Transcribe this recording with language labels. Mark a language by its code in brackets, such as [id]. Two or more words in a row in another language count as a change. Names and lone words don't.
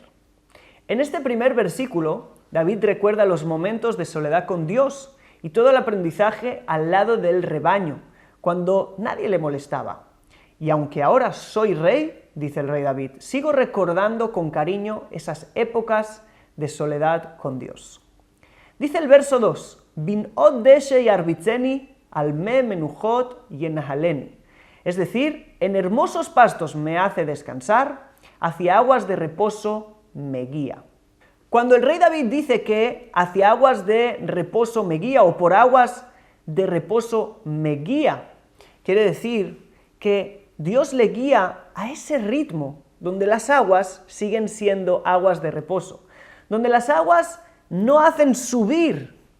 [es] En este primer versículo, David recuerda los momentos de soledad con Dios y todo el aprendizaje al lado del rebaño, cuando nadie le molestaba. Y aunque ahora soy rey, dice el rey David, sigo recordando con cariño esas épocas de soledad con Dios. Dice el verso 2, [he] בנאות דשא ירביצני על מי מנוחות ינהלני. [es] Es decir, en hermosos pastos me hace descansar, hacia aguas de reposo me guía. Cuando el rey David dice que hacia aguas de reposo me guía o por aguas de reposo me guía, quiere decir que Dios le guía a ese ritmo donde las aguas siguen siendo aguas de reposo, donde las aguas no hacen subir